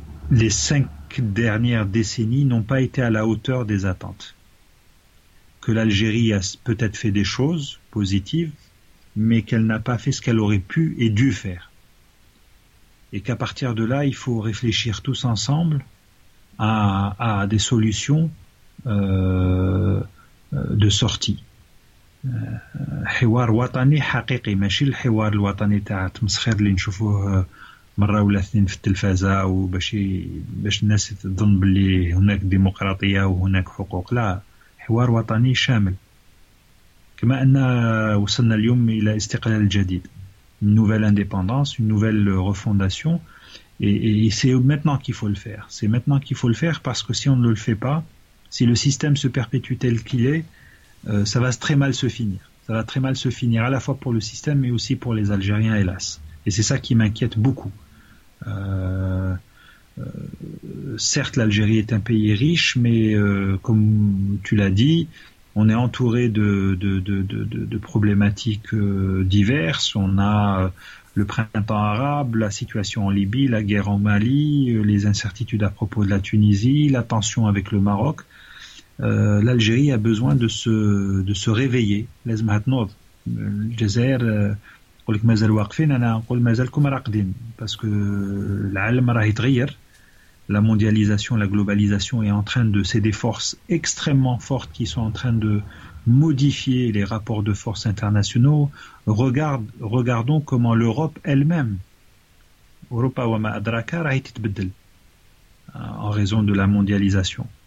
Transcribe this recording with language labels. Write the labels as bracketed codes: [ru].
[fr] les 5 dernières décennies n'ont pas été à la hauteur des attentes, que l'Algérie a peut-être fait des choses positives, mais qu'elle n'a pas fait ce qu'elle aurait pu et dû faire, et qu'à partir de là, il faut réfléchir tous ensemble à des solutions de sortie. [ar] حوار وطني حقيقي ماشي الحوار الوطني تاع التمسخير اللي نشوفوه مره ولا اثنين في التلفازه باش الناس تظن بلي هناك ديمقراطيه وهناك حقوق لا حوار وطني شامل كما ان وصلنا اليوم الى استقلال جديد [fr] une nouvelle indépendance une nouvelle refondation. Et c'est maintenant qu'il faut le faire. C'est maintenant qu'il faut le faire parce que si on ne le fait pas, si le système se perpétue tel qu'il est, ça va très mal se finir. Ça va très mal se finir à la fois pour le système mais aussi pour les Algériens, hélas. Et c'est ça qui m'inquiète beaucoup. Certes, l'Algérie est un pays riche, mais comme tu l'as dit, on est entouré de problématiques diverses. On a le printemps arabe, la situation en Libye, la guerre au Mali, les incertitudes à propos de la Tunisie, la tension avec le Maroc. L'Algérie a besoin de se réveiller. [ar] لازم تنوض. الجزائر يقول لك مازال واقفين انا نقول مازالكم راقدين [fr] parce que [ar] العالم راه يتغير. [fr] La mondialisation, la globalisation est en train de c'est des forces extrêmement fortes qui sont en train de modifier les rapports de force internationaux. Regardons comment l'Europe elle-même, Europa [ar] wa ma adraka, [fr] a été bedelle en raison de la mondialisation.